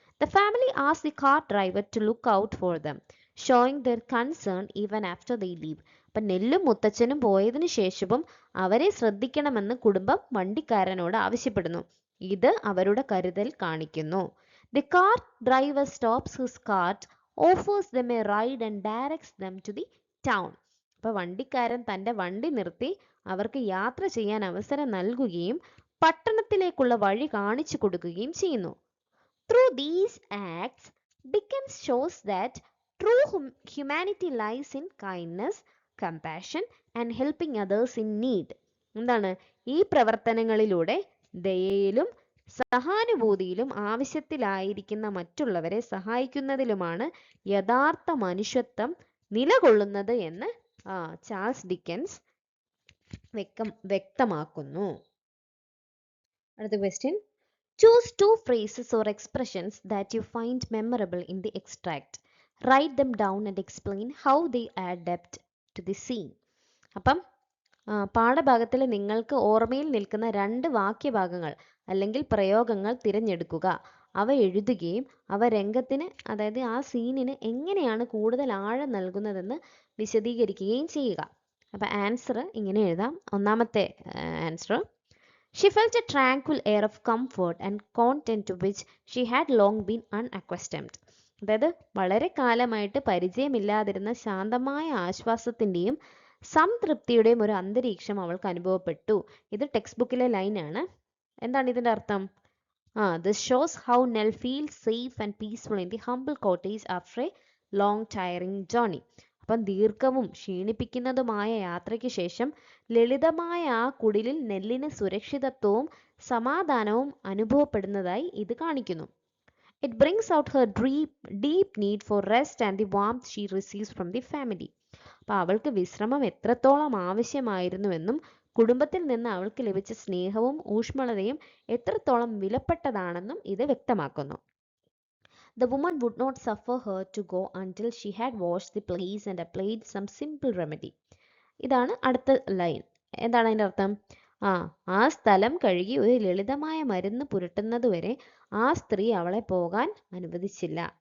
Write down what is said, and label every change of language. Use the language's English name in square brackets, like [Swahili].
[English] The family asks the cart driver to look out for them, showing their concern even after they leave. [Malayalam] അപ്പം നെല്ലും മുത്തച്ഛനും പോയതിനു ശേഷവും അവരെ ശ്രദ്ധിക്കണമെന്ന് കുടുംബം വണ്ടിക്കാരനോട് ആവശ്യപ്പെടുന്നു. ഇത് അവരുടെ കരുതൽ കാണിക്കുന്നു. [English] The cart driver stops his cart, offers them a ride and directs them to the town. [Malayalam] അപ്പോൾ വണ്ടിക്കാരൻ തൻ്റെ വണ്ടി നിർത്തി അവർക്ക് യാത്ര ചെയ്യാൻ അവസരം നൽകുകയും പട്ടണത്തിലേക്കുള്ള വഴി കാണിച്ചു കൊടുക്കുകയും ചെയ്യുന്നു. [English] Through these acts, Dickens shows that true humanity lies in kindness, compassion and helping others in need. [Malayalam] എന്താണ്? ഈ പ്രവർത്തനങ്ങളിലൂടെ ദയയിലും സഹാനുഭൂതിയിലും ആവശ്യത്തിലായിരിക്കുന്ന മറ്റുള്ളവരെ സഹായിക്കുന്നതിലുമാണ് യഥാർത്ഥ മനുഷ്യത്വം നിലകൊള്ളുന്നത് എന്ന് ചാൾസ് ഡിക്കൻസ് വ്യക്തമാക്കുന്നു. അടുത്ത question, [English] choose 2 phrases or expressions that you find memorable in the extract. Write them down and explain how they add depth to the scene. [Malayalam] അപ്പം പാഠഭാഗത്തിൽ നിങ്ങൾക്ക് ഓർമ്മയിൽ നിൽക്കുന്ന 2 വാക്യഭാഗങ്ങൾ അല്ലെങ്കിൽ പ്രയോഗങ്ങൾ തിരഞ്ഞെടുക്കുക. അവ എഴുതുകയും അവ രംഗത്തിന്, അതായത് ആ സീനിന് എങ്ങനെയാണ് കൂടുതൽ ആഴം നൽകുന്നതെന്ന് വിശദീകരിക്കുകയും ചെയ്യുക. അപ്പം ആൻസർ ഇങ്ങനെ എഴുതാം. ഒന്നാമത്തെ answer, [English] she felt a tranquil air of comfort and content to which she had long been unaccustomed. [Malayalam] അതായത് വളരെ കാലമായിട്ട് പരിചയമില്ലാതിരുന്ന ശാന്തമായ ആശ്വാസത്തിന്റെയും സംതൃപ്തിയുടെയും ഒരു അന്തരീക്ഷം അവൾക്ക് അനുഭവപ്പെട്ടു. ഇത് ടെക്സ്റ്റ് ബുക്കിലെ ലൈനാണ്. എന്താണ് ഇതിന്റെ അർത്ഥം? [English] This shows how Nell feels safe and peaceful in the humble cottage after a long tiring journey. [Malayalam] അപ്പം ദീർഘവും ക്ഷീണിപ്പിക്കുന്നതുമായ യാത്രയ്ക്ക് ശേഷം ലളിതമായ ആ കുടിലിൽ നെല്ലിന് സുരക്ഷിതത്വവും സമാധാനവും അനുഭവപ്പെടുന്നതായി ഇത് കാണിക്കുന്നു. [English] It brings out her deep need for rest and the warmth she receives from the family. [Malayalam] അപ്പോൾ അവൾക്ക് വിശ്രമം എത്രത്തോളം ആവശ്യമായിരുന്നുവെന്നും കുടുംബത്തിൽ നിന്ന് അവൾക്ക് ലഭിച്ച സ്നേഹവും ഊഷ്മളതയും എത്രത്തോളം വിലപ്പെട്ടതാണെന്നും ഇത് വ്യക്തമാക്കുന്നു. [English] The woman would not suffer her to go until she had washed the place and applied some simple remedy. [Malayalam] ഇതാണ് അടുത്ത ലൈൻ. എന്താണ് അതിൻ്റെ അർത്ഥം? ആ സ്ഥലം കഴുകി ഒരു ലളിതമായ മരുന്ന് പുരട്ടുന്നതുവരെ ആ സ്ത്രീ അവളെ പോകാൻ അനുവദിച്ചില്ല.